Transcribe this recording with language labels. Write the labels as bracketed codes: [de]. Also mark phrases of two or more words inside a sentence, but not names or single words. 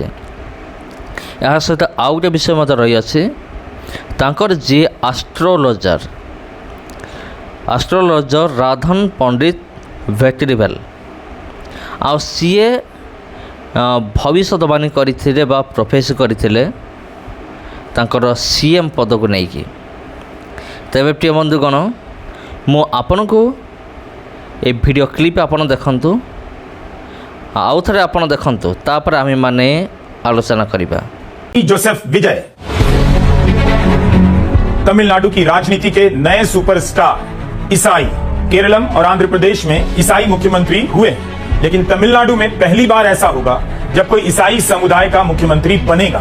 [or] ଏହା ସହିତ ଆଉ ଗୋଟେ ବିଷୟ ମଧ୍ୟ ରହିଅଛି, ତାଙ୍କର ଯିଏ ଆଷ୍ଟ୍ରୋଲୋଜର ରାଧନ ପଣ୍ଡିତ ଭେଟ୍ରିଭେଲ୍, ଆଉ ସିଏ ଭବିଷ୍ୟତବାଣୀ କରିଥିଲେ ବା ପ୍ରଫେସ୍ କରିଥିଲେ ତାଙ୍କର ସିଏମ୍ ପଦକୁ ନେଇକି। ତେବେ ପ୍ରିୟ ବନ୍ଧୁଗଣ, ମୁଁ ଆପଣଙ୍କୁ ଏ [en] video clip [or] ଆପଣ ଦେଖନ୍ତୁ, ଆଉ ଥରେ ଆପଣ ଦେଖନ୍ତୁ, ତାପରେ ଆମେମାନେ ଆଲୋଚନା କରିବା। [hi] जोसेफ विजय तमिलनाडु की राजनीति के नए सुपरस्टार ईसाई केरलम और आंध्र प्रदेश में ईसाई मुख्यमंत्री हुए, लेकिन तमिलनाडु में पहली बार ऐसा होगा जब कोई ईसाई समुदाय का मुख्यमंत्री बनेगा।